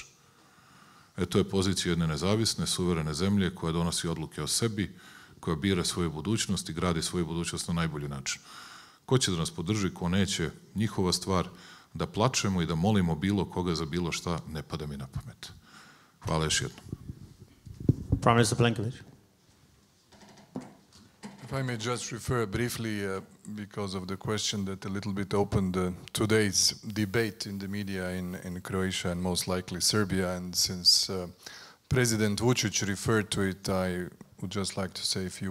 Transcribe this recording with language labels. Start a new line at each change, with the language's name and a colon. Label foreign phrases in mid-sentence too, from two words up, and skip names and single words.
Serbian: To je pozicija jedne nezavisne, suverene zemlje koja donosi odluke o sebi, koja bira svoju budućnost i gradi svoju budućnost na najbolji način. Ko će da nas podrži, ko neće, njihova stvar. Da plačemo i da molimo bilo koga za bilo šta, ne pada mi na pamet. Hvala još jednom.
English: Prime Minister Plenković. If I may just refer briefly, because of the question that a little bit opened today's debate in the media in Croatia and most likely Serbia, and since President Vučić referred to it, I would just like to say a few